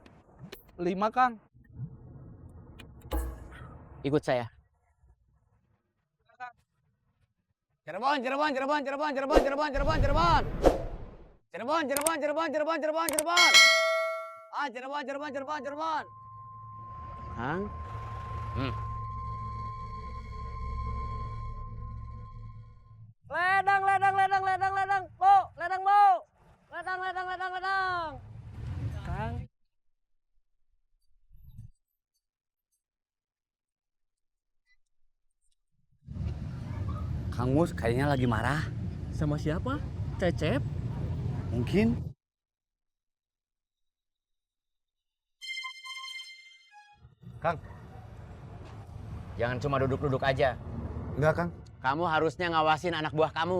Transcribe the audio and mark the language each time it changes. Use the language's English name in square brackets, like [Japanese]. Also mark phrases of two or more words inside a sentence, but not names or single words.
[Indonesian] 5, Kang. Ikut saya. Cirebon. Cirebon. Ah, Cirebon. Kang? Ledang. Bu, ledang, Bu. Ledang. Kang? Kang Mus kayaknya lagi marah. Sama siapa? Cecep? Mungkin. Jangan cuma duduk-duduk aja. Enggak, Kang. Kamu harusnya ngawasin anak buah kamu.